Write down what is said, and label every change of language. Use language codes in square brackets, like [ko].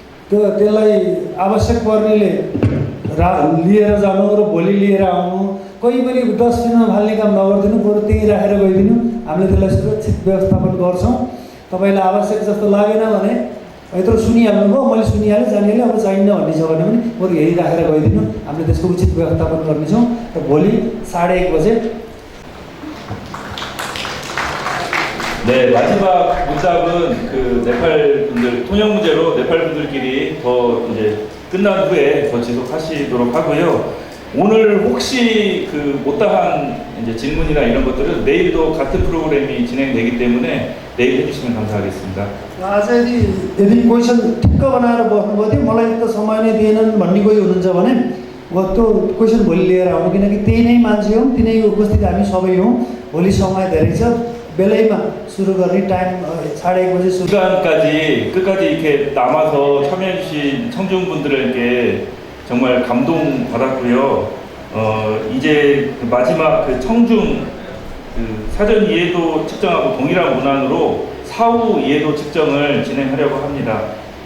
[ne] त्यसलाई आवश्यक पर्नेले लिएर जानु र भोलि लिएर आउनु, कोही पनि डस्टबिनमा फाल्ने काम नगरिदिनु, बरु त्यहीँ राखेर गइदिनु। हामीले त्यसलाई सुरक्षित व्यवस्थापन गर्छौँ। तपाईँलाई आवश्यक जस्तो लागेन भने यत्रो सुनिहाल्नुभयो, मैले सुनिहालेँ जानिहालेँ, अब चाहिन्न भन्ने छ भने पनि बरु यही राखेर गइदिनु। हामीले त्यसको उचित व्यवस्थापन गर्नेछौँ। र भोलि 1:30 बजे [ko] 네, 마지막 문답은 그 네팔 분들 통역 문제로 네팔 분들끼리 더 이제 끝난 후에 더 지속하시도록 하고요. 오늘 혹시 그 못다한 이제 질문이나 이런 것들은 내일도 같은 프로그램이 진행되기 때문에 내일 해주시면 감사하겠습니다. [ne] आज यदि क्वेसन ठिक्क बनाएर बस्नुभयो थियो मलाई त समय नै दिएनन् भन्ने कोही हुनुहुन्छ भने त्यो क्वेसन भोलि लिएर आउनु, किनकि त्यही नै मान्छे हौँ, तिनै उपस्थित हामी सबै हौँ। भोलि समय धेरै छ, बेलैमा सुरु गर्ने टाइम 1:30 बजे सुरु। [ko] 시간까지 끝까지 이렇게 남아서 참여해주신 청중분들에게 정말 감동받았고요. 이제 그 마지막 그 청중 그 사전 이해도 측정하고 동일한 문안으로 4 사후 이해도 측정을 진행하려고 합니다.